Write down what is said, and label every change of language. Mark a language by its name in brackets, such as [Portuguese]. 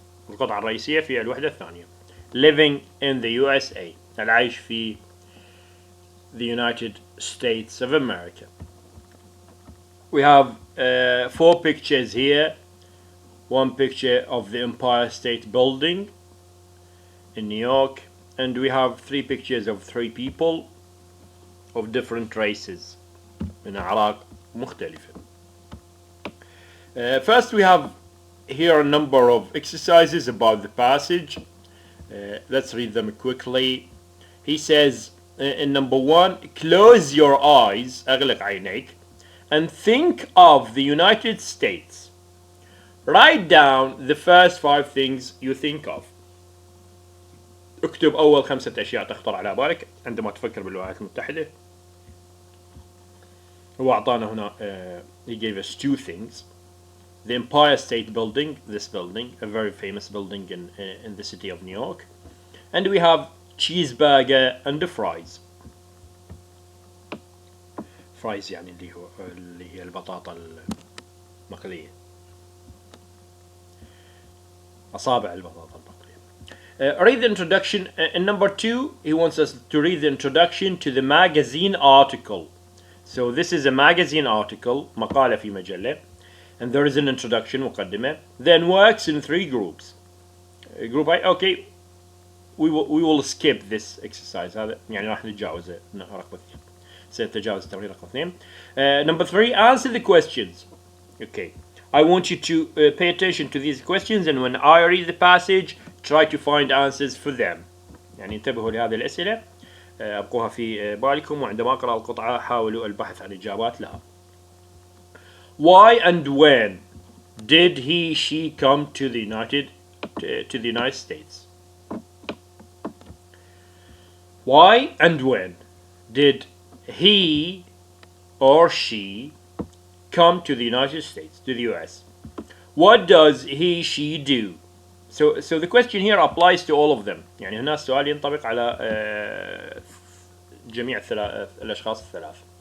[Arabic] القطعة الرئيسية في الوحدة الثانية. [English] Living in the USA. [Arabic] العيش في [English] the United States of America. We have 4 pictures here. One picture of the Empire State Building in New York, and we have 3 pictures of 3 people of different races [Arabic] من أعراق مختلفة. [English] First we have here a number of exercises about the passage. Let's read them quickly. He says in number 1, close your eyes [Arabic] أغلق عينيك [English] and think of the United States. Write down the first 5 things you think of. [Arabic] اكتب أول 5 أشياء تخطر على بالك عندما تفكر بالولايات المتحدة. هو أعطانا هنا [English] he gave us 2 things. The Empire State Building, this building, a very famous building in the city of New York. And we have cheeseburger and the fries. [Arabic] Fries يعني اللي هي البطاطا المقلية. أصابع البطاطا المقلية. [English] Read the introduction. In number 2, he wants us to read the introduction to the magazine article. So this is a magazine article, [Arabic] مقالة في مجلة, [English] and there is an introduction, مقدمة, then works in 3 groups. Group I, okay, we will skip this exercise. [Arabic] هذا يعني راح نتجاوز رقم 2. سنتجاوز التمرين رقم 2. [English] Number 3, answer the questions. Okay, I want you to pay attention to these questions, and when I read the passage, try to find answers for them. [Arabic] يعني انتبهوا لهذه الأسئلة. أبقوها في بالكم وعندما أقرأ القطعة حاولوا البحث عن إجابات لها. [English] Why and when did she come to the United States? Why and when did he or she come to the United States, to the US? What does she do? So the question here applies to all of them. [Arabic] يعني هنا السؤال ينطبق على جميع الأشخاص الثلاث.